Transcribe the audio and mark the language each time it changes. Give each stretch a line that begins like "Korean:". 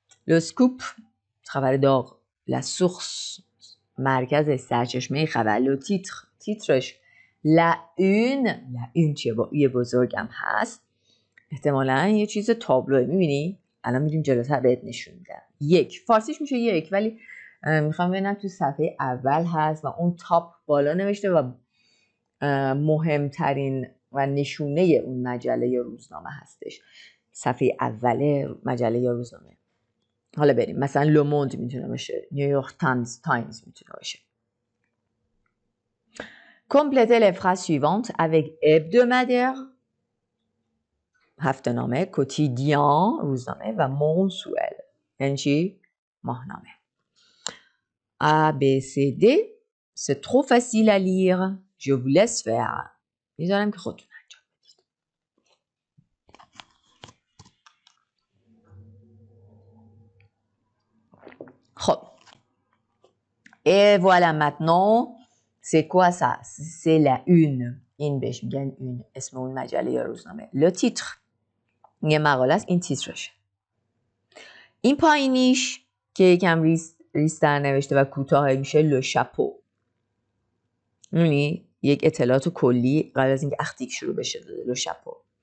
French: Le scoop
Persian: خبر داغ.
French: La source
Persian: مرکز سرچشمه خبر. Le تیترش. La une چیه؟ با یه بزرگم هست، احتمالاً یه چیز تابلوه. میبینی؟ الان میریم جلوتر بهت نشون میدم. یک فارسیش میشه یک، ولی میخوام ببینم تو صفحه اول هست و اون تاپ بالا نوشته و مهمترین و نشونه اون مجله یا روزنامه هستش. صفحه اول مجله یا روزنامه. حالا بریم مثلا لوموند میتونه باشه، نیویورک تایمز میتونه باشه.
French: Complétez les phrases suivantes avec hebdomadaire
Persian: هفته نامه، کوتیدیان روزنامه و منسوئل یعنی چی؟ ماهنامه.
French: A, B, C, D c'est trop facile à lire. Je vous laisse faire.
Persian: میذارم که خودتون انجام بدید.
French: خب et voilà maintenant c'est quoi ça? c'est la une.
Persian: این بهش میگن une، اسم اون مجله یا روزنامه.
French: le titre
Persian: یه مقاله است، این تیترشه. این پایینیش که یکم ریستر نوشته و کوتاه میشه لو شاپو. یعنی یک اطلاعات کلی قبل از اینکه اختیک شروع بشه داده. لو شاپو.